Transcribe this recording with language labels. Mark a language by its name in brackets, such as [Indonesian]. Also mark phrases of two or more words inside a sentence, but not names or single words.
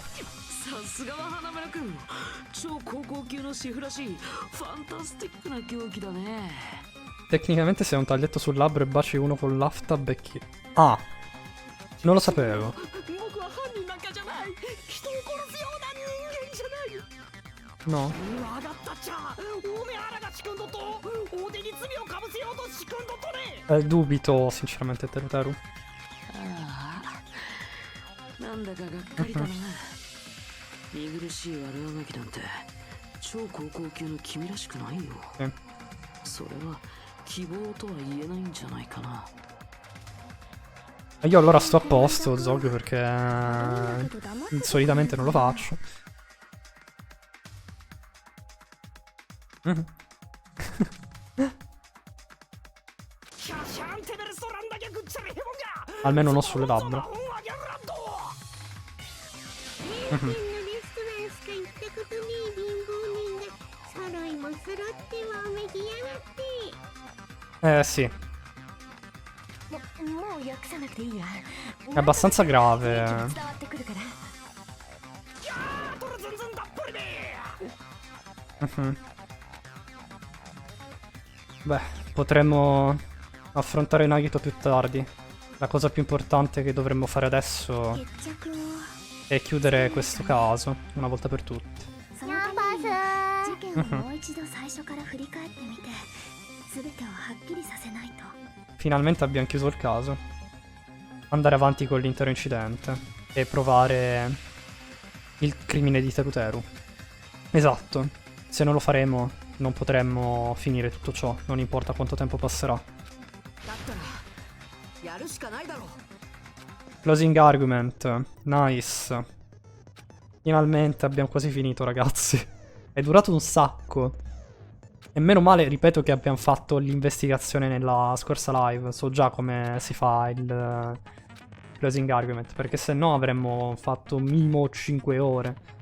[Italian] Tecnicamente se hai un taglietto sul labbro e baci uno con l'aftab becchi. Ah, non lo sapevo. No. Dubito sinceramente Teruteru. [Japanese] なんだかがっかりだな。見苦しい悪あがきなんて超高校級の君らしくないよ。それは希望とは言えないんじゃないかな。 [Italian] Io allora sto a posto, Zog, perché solitamente non lo faccio. Almeno non sulle labbra. [Japanese] レストランしか行ったことねえ貧乏人が揃いも揃ってわめきやがって。 [Italian] Sì. [Japanese] もう訳さなくていいや。 [Italian] È abbastanza grave. [Japanese] 伝わってくるから。 [Italian] Beh, potremmo affrontare Nagito più tardi. La cosa più importante che dovremmo fare adesso [Japanese] 決着を。 [Italian] è chiudere questo caso, una volta per tutte. [Japanese] そのために事件をもう一度最初から振り返ってみて、全てをはっきりさせないと。 [Italian] Finalmente abbiamo chiuso il caso. Andare avanti con l'intero incidente e provare il crimine di Teruteru. Esatto. Se non lo faremo, non potremmo finire tutto ciò, non importa quanto tempo passerà. [Japanese] だったらやるしかないだろう。 [English] Closing argument. Nice. [Italian] Finalmente abbiamo quasi finito, ragazzi. È durato un sacco. E meno male, ripeto, che abbiamo fatto l'investigazione nella scorsa live. So già come si fa il [English] closing argument, [Italian] perché se no avremmo fatto minimo 5 ore.